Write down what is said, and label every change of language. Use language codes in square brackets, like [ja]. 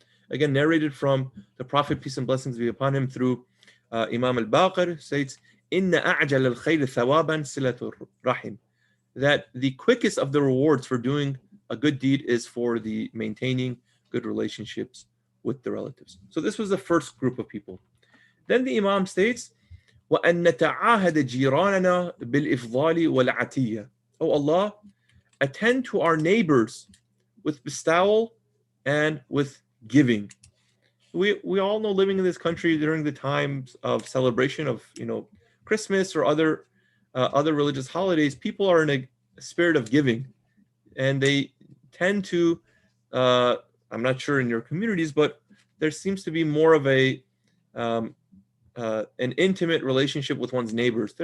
[en] Again, narrated from the Prophet, peace and blessings be upon him, through Imam al-Baqir, states, [ar] Inna a'jal al-khayr thawaban silatul rahim, [en] that the quickest of the rewards for doing a good deed is for the maintaining good relationships with the relatives. So this was the first group of people. Then the Imam states, [ar] وَأَن نَتَعَاهَدَ جِيرَانَنَا بِالْإِفْضَالِ وَالْعَتِيَّةِ. [en] Oh Allah, attend to our neighbors with bestowal and with giving. We all know, living in this country during the times of celebration of Christmas or other religious holidays, people are in a spirit of giving, and they tend to, I'm not sure in your communities, but there seems to be more of an intimate relationship with one's neighbors.